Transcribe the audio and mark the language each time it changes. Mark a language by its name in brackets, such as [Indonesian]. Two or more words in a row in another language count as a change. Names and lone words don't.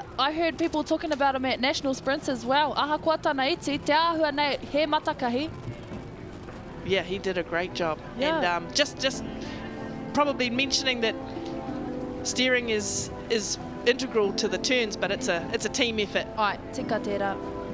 [English] I heard people talking about him at national sprints as well. [Māori] Aha kua tana iti, te āhua nei he matakahi. [English] yeah, he did a great job. Yeah. And just probably mentioning that steering is integral to the turns, but it's a team effort. [Māori] Ai, tika tērā.